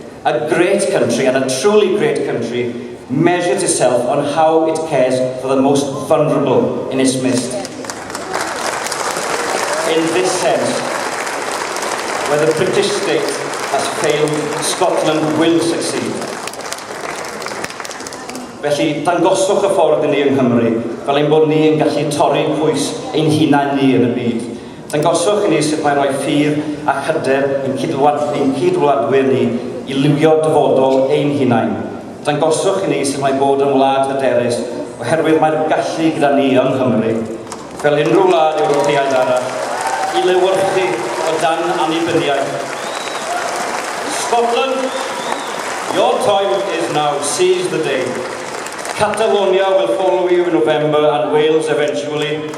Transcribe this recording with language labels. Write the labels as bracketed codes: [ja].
[en] A great country, and a truly great country, measures itself on how it cares for the most vulnerable in its midst. In this sense, where the British state has failed, Scotland will succeed. [cy] Felly, dangoswch y ffordd i ni yng Nghymru, fel ein bod ni yn gallu torri pwys ein hunain ni yn y byd. Dangoswch i ni sut mae'n rhoi ffydd a hyder i'n cydwladwyr ni i liwio dyfodol ein hunain. Dangoswch i ni sut mae bod yn wlad hyderus, oherwydd mae'r gallu gyda ni yng Nghymru, fel unrhyw wlad Ewropeaidd arall, i lewyrchu o dan annibyniaeth. [en] Scotland, your time is now. Seize the day. Catalonia will follow you in November and Wales eventually.